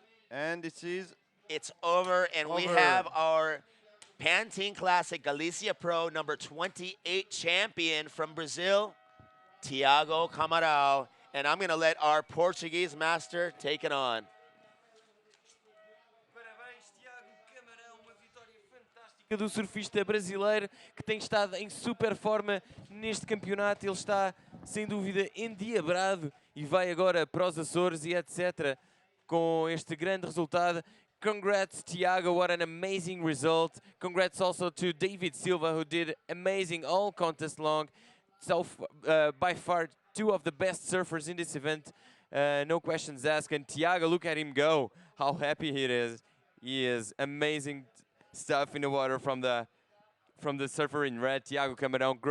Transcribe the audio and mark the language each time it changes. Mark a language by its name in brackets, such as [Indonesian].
[English] And it's over, and we have our Pantin Classic Galicia Pro number 28 champion from Brazil, Tiago Camarão. And I'm going to let our Portuguese master take it on. [Portuguese] Parabéns, Tiago Camarão, uma vitória fantástica do surfista brasileiro que tem estado em super forma neste campeonato. Ele está, sem dúvida, endiabrado e vai agora para os Açores e etc. com este grande resultado. [English] Congrats, Tiago, what an amazing result. Congrats also to David Silva, who did amazing all contest long. So, by far, two of the best surfers in this event. No questions asked. And Tiago, look at him go. How happy he is. He is amazing stuff in the water from the surfer in red, Tiago Camarão.